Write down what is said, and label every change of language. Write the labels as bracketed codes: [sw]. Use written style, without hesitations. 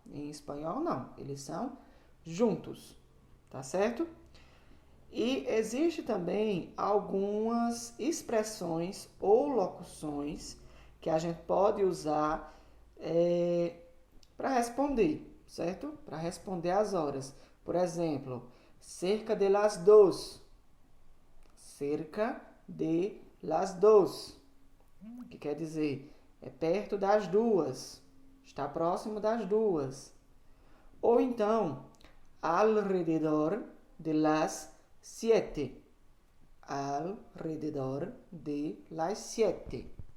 [pt] Em espanhol, não. Eles são juntos, tá certo? E existe também algumas expressões ou locuções que a gente pode usar para responder, certo? Para responder às horas. Por exemplo, [es] cerca de las dos. Cerca de las dos. [pt] Que quer dizer, é perto das duas. Está próximo das duas. Ou então, [es] alrededor de las 7. Alrededor de las 7.